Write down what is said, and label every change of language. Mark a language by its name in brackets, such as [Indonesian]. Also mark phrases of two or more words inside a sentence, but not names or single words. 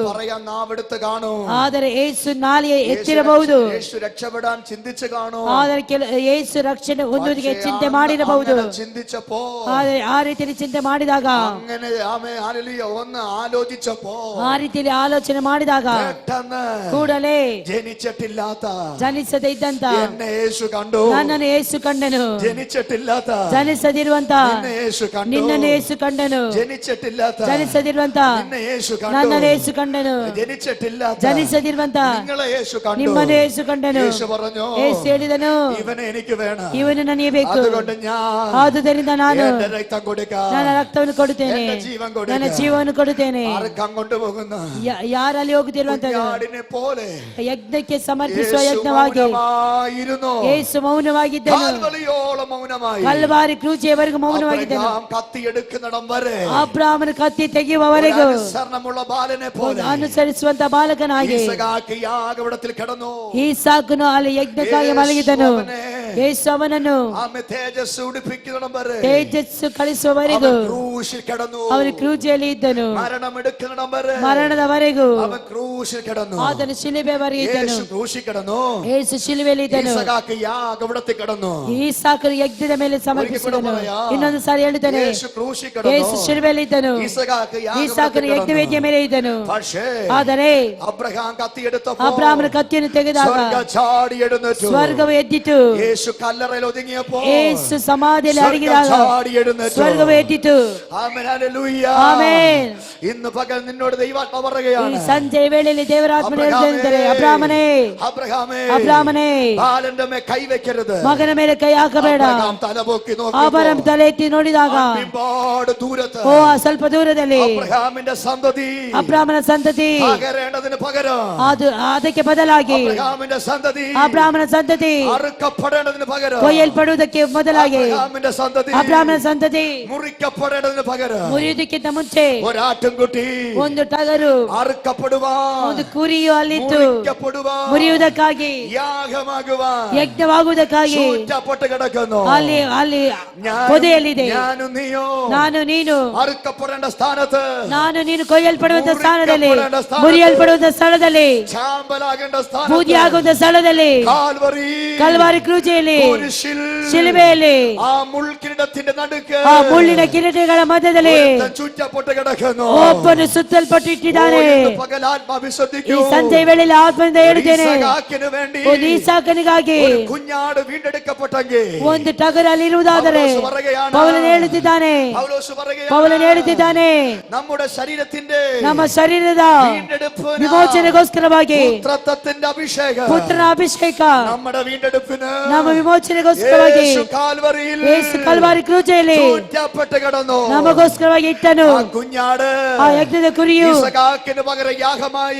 [Kannada] ಆದರೆ ಯೇಸು ನಾಲಿಗೆ ಎತ್ತಿರಬಹುದು, ಆದರೆ ಯೇಸು ರಕ್ಷಣೆ ಹೊಂದುವುದಕ್ಕೆ ಚಿಂತೆ ಮಾಡಿರಬಹುದು. ಆದರೆ ಆ ರೀತಿಯಲ್ಲಿ ಚಿಂತೆ ಮಾಡಿದಾಗ, ಆ ರೀತಿಯಲ್ಲಿ ಆಲೋಚನೆ ಮಾಡಿದಾಗ ಕೂಡಲೇ ಜನಿಸದೇ ಇದ್ದಂತ [Malayalam] കണ്ടു. [Kannada] ನನ್ನನ್ನು ಯೇಸು ಕಂಡನು. [Malayalam] ജനിച്ചിട്ടില്ലാത്ത [Kannada] ಜನಿಸದಿರುವಂತ [Malayalam] നിന്നെ യേശു കണ്ടു. [Kannada] ನಿನ್ನನ್ನು ಯೇಸು ಕಂಡನು. [Malayalam] ജനിച്ചിട്ടില്ലാത്ത [Kannada] ಜನಿಸದಿರುವಂತ [Malayalam] നിന്നെ യേശു കണ്ടു. [Kannada] ನನ್ನನ್ನು ಯೇಸು ಕಂಡನು. [Malayalam] ജനിച്ചിട്ടില്ലാത്ത [Kannada] ಜನಿಸದಿರುವಂತ [Malayalam] നിങ്ങളെ യേശു കണ്ടു. [Kannada] ನಿಮ್ಮನ್ನು ಯೇಸು ಕಂಡನು. [Malayalam] യേശു പറഞ്ഞു, [Kannada] ಯೇಸು ಹೇಳಿದನು, [Malayalam] ಇವನೇ എനിക്ക് വേണം. [Kannada] ಇವನು ನನಗೆ ಬೇಕು. [Malayalam] അതുകൊണ്ട് ഞാൻ [Kannada] ಆದುದರಿಂದ ನಾನು [Malayalam] എന്റെ രക്തം കൊടുക്കാം. [Kannada] ನನ್ನ ರಕ್ತವನ್ನು ಕೊಡುತ್ತೇನೆ. [Malayalam] എന്റെ ജീവൻ കൊടുക്കാം. [Kannada] ನನ್ನ ಜೀವವನ್ನು ಕೊಡುತ್ತೇನೆ. [Malayalam] ആർക്കം കൊണ്ടുപോകുന്ന [Kannada] ಯಾರಲ್ಲಿ ಹೋಗುತ್ತಿರುವಂತದ್ದು [Malayalam] കുഞ്ഞാടിനെ പോലെ [Kannada] ಯಜ್ಞಕ್ಕೆ ಸಮರ್ಪಿಸುವ [Malayalam] യേശു [Kannada] ಯಜ್ಞವಾಗಿ [Malayalam] മൗനമായിരുന്നു. [Kannada] ಯೇಸು ಮೌನವಾಗಿದ್ದನು. [Malayalam] കാൽവലിയോളം മൗനമായി. [Kannada] ಕಲ್ವಾರಿ ಕ್ರೂಚಿಯವರೆಗೂ ಮೌನವಾಗಿದ್ದನು. [Malayalam] അബ്രഹാം കത്തിയെടുക്കുന്നിടം വരെ [Kannada] ಅಬ್ರಾಮನ ಕತ್ತಿ ತೆಗೆಯುವವರೆಗೂ [Malayalam] അനുസരണമുള്ള ബാലനെ പോലെ [Kannada] ಅನುಸರಿಸುವಂತ ಬಾಲಕನಾಗಿ [Malayalam] ഈസഹാക്ക് യാഗപീഠത്തിൽ കിടന്നു. [Kannada] ಈಸಾಕನು ಅಲ್ಲಿ ಯಜ್ಞಕ್ಕಾಗಿ ಮಲಗಿದನು. ಯೇಸು ಅವನನ್ನು [Malayalam] ആമേൻ തേജസ്സ് ഉടുപ്പിക്കുന്നിടം വരെ [Kannada] ತೇಜಸ್ಸು ಕಳಿಸುವವರೆಗೂ [Malayalam] അവൻ ക്രൂശിൽ കിടന്നു. [Kannada] ಅವನು ಕ್ರೂಚಿಯಲ್ಲಿ ಇದ್ದನು. [Malayalam] മരണമെടുക്കുന്നിടം വരെ [Kannada] ಮರಣದವರೆಗೂ [Malayalam] അവൻ ക്രൂശിൽ കിടന്നു. [Kannada] ಆತನು ಶಿಲುಬೆವರೆಗೆ ಇದ್ದನು. [Malayalam] യേശു ക്രൂശിൽ കിടന്നു. [Kannada] ಯೇಸು ಶಿಲುಬೆಯಲ್ಲಿ ಇದ್ದನು. [Malayalam] ഈസഹാക്ക് യാഗപീഠത്തിൽ കിടന്നു. [Kannada] ಈಸಾಕನು ಯಜ್ಞದ ಮೇಲೆ ಸಮರ್ಪಿಸಿದನು. ಇನ್ನೊಂದು ಸಾರಿ ಹೇಳುತ್ತಾನೆ, [Malayalam] യേശು ಕ್ರೂശിൽ കിടന്നു. [Kannada] ಯೇಸು ಶಿಲುಬೆಯಲ್ಲಿ ಇದ್ದನು. [Malayalam] ഈസഹാക്ക് [Kannada] ಈಸಾಕನು [Malayalam] യാഗപീഠത്തിൽ [Kannada] ಯಜ್ಞವೇದಿಯ ಮೇಲೆ ಇದ್ದನು. [Malayalam] പക്ഷേ [Kannada] ಆದರೆ [Malayalam] അബ്രഹാം കത്തിയെടുത്തപ്പോൾ [Kannada] ಅಬ್ರಾಮನ ಕತ್ತಿಯನ್ನು ತೆಗೆದಾಗ [Malayalam] സ്വർഗ്ഗം ചാടി എഴുന്നേറ്റു. [Kannada] ಸ್ವರ್ಗವು ಎದ್ದಿತು. [Malayalam] യേശു കല്ലറയിൽ ഒതുങ്ങിയപ്പോൾ [Kannada] ಯೇಸು ಸಮಾಧಿಯಲ್ಲಿ ಅಡಗಿದಾಗ [Malayalam] സ്വർഗ്ഗം ചാടി എഴുന്നേറ്റു. [Kannada] ಸ್ವರ್ಗವು ಎದ್ದಿತು. [Malayalam] ആമേൻ ഹല്ലേലൂയ. [Kannada] ಆಮೆನ್. [Malayalam] ഇന്ന് പകൽ നിന്നോട് ദൈവാത്മാ [Kannada] ಈ [Malayalam] പറയുകയാണ്, [Kannada] ಸಂಜೆ ವೇಳೆಯಲ್ಲಿ ದೇವರಾತ್ಮನು ಹೇಳುತ್ತಿದ್ದಾರೆ, ಅಬ್ರಾಮನೇ, [Malayalam] അബ്രഹാമേ, [Kannada] ಅಬ್ರಾಮನೇ, [Malayalam] ബാലന്റെ മേൽ കൈവെക്കരുത്. [Kannada] ಮಗನ ಮೇಲೆ ಕೈ ಹಾಕಬೇಡ. [Malayalam] അബ്രഹാം തലപൊക്കി [Kannada] ಅಬ್ರಾಮ [Malayalam] നോക്കിയപ്പോൾ [Kannada] ತಲೆ ಎತ್ತಿ ನೋಡಿದಾಗ [Malayalam] ഒരുപാട് ദൂരത്ത് [Kannada] ಓ ಸ್ವಲ್ಪ ದೂರದಲ್ಲಿ [Malayalam] അബ്രഹാമിന്റെ സന്തതി [Kannada] ಅಬ್ರಾಮನ ಸಂತತಿ [Malayalam] പകരേണ്ടതിന് പകരം [Kannada] ಅದಕ್ಕೆ ಬದಲಾಗಿ [Malayalam] അബ്രഹാമിന്റെ സന്തതി [Kannada] ಅಬ್ರಾಮನ ಸಂತತಿ [Malayalam] അറുക്കപ്പെടേണ്ടതിന് പകരം [Kannada] ಕೊಯ್ಯಲ್ಪಡುವುದಕ್ಕೆ ಮೊದಲಾಗಿ [Malayalam] അബ്രഹാമിന്റെ സന്തതി [Kannada] ಅಬ್ರಾಮನ ಸಂತತಿ [Malayalam] മുറിക്കപ്പെടേണ്ടതിന് പകരം [Kannada] ಮುರಿಯುವುದಕ್ಕಿಂತ ಮುಂಚೆ [Malayalam] ഒരാട്ടിൻകുട്ടി [Kannada] ಒಂದು ಟಗರು [Malayalam] അറുക്കപ്പെടുവാൻ [Kannada] ಒಂದು ಕುರಿಯು ಅಲ್ಲಿತ್ತು [Malayalam] മുറിക്കപ്പെടുവാൻ [Kannada] ಮುರಿಯುವುದಕ್ಕಾಗಿ [Malayalam] യാഗമാകുവാൻ [Kannada] ಯಜ್ಞವಾಗುವುದಕ್ಕಾಗಿ [Malayalam] ചൂറ്റപ്പെട്ട് കിടക്കുന്നു. [Kannada] ಅಲ್ಲಿ ಅಲ್ಲಿ ಪೊದೆಯಲ್ಲಿದೆ. [Malayalam] ഞാനും നീയോ [Kannada] ನಾನು ನೀನು [Malayalam] അറുക്കപ്പെടേണ്ട സ്ഥാനത്ത് [Kannada] ನಾನು ನೀನು ಕೊಯ್ಯಲ್ಪಡುವಂತ ಸ್ಥಾನದಲ್ಲಿ ಮುರಿಯಲ್ಪಡುವಂತ ಮುರಿಯಲ್ಪಡುವಂತ ಸ್ಥಳದಲ್ಲಿ [Malayalam] ചാമ്പലാകേണ്ട [Kannada] ಬೂದಿ [Malayalam] സ്ഥാനത്ത് [Kannada] ಆಗುವಂತ ಸ್ಥಳದಲ್ಲಿ [Malayalam] കാൽവറി [Kannada] ಕಲ್ವಾರಿ ಕ್ರೂಚಿಯಲ್ಲಿ [Malayalam] കുരിശിൽ [Kannada] ಶಿಲುಬೆಯಲ್ಲಿ [Malayalam] ആ മുൾക്കിരീടത്തിന്റെ നടുക്ക് [Kannada] ಆ ಮುಳ್ಳಿನ ಕಿರೀಟಗಳ ಮಧ್ಯದಲ್ಲಿ [Malayalam] ഒരുത്തൻ ചുറ്റപ്പെട്ട് കിടക്കുന്നു. [Kannada] ಒಬ್ಬನು ಸುತ್ತಲ್ಪಟ್ಟು ಇಟ್ಟಿದ್ದಾನೆ. [Malayalam] ഇന്ന് പകൽ ആത്മാവിൽ [Kannada] ಈ [Malayalam] ശ്രദ്ധിക്കൂ. [Kannada] ಸಂಜೆ ವೇಳೆಯಲ್ಲಿ ಆತ್ಮದಿಂದ ಹೇಳುತ್ತೇನೆ, [Malayalam] ഈസഹാക്കിന് വേണ്ടി [Kannada] ಒಂದು ಈಸಾಕನಿಗಾಗಿ [Malayalam] ഒരു കുഞ്ഞാട് വീണ്ടെടുക്കപ്പെട്ടെങ്കിൽ [Kannada] ಒಂದು ಟಗರು ಅಲ್ಲಿ ಇರುವುದಾದರೆ [Malayalam] പൗലോസ് പറയുകയാണ്, [Kannada] ಪೌಲನು ಹೇಳುತ್ತಿದ್ದಾನೆ, [Malayalam] പൗലോസ് പറയുകയാണ്, [Kannada] ಪೌಲನು ಹೇಳುತ್ತಿದ್ದಾನೆ, [Malayalam] നമ്മുടെ ശരീരത്തിന്റെ [Kannada] ನಮ್ಮ ಶರೀರದ [Malayalam] വീണ്ടെടുപ്പിന് [Kannada] ವಿಮೋಚನೆಗೋಸ್ಕರವಾಗಿ [Malayalam] പുത്രത്വത്തിന്റെ അഭിഷേകം, [Kannada] ಪುತ್ರನ ಅಭಿಷೇಕ [Malayalam] നമ്മുടെ വീണ്ടെടുപ്പിന് [Kannada] ನಮ್ಮ ವಿಮೋಚನೆಗೋಸ್ಕರವಾಗಿ [Malayalam] യേശു കാൽവറിയിൽ [Kannada] ಯೇಸು ಕಲ್ವಾರಿ ಕ್ರೂಜೆಯಲ್ಲಿ [Malayalam] ചുറ്റപ്പെട്ട് കിടന്നു. [Kannada] ನಮಗೋಸ್ಕರವಾಗಿ ಇಟ್ಟನು. [Malayalam] ആ കുഞ്ഞാട് [Kannada] ಆ ಯಜ್ಞದ ಕುರಿಯು [Malayalam] ഈസഹാക്കിന് പകരം യാഗമായി.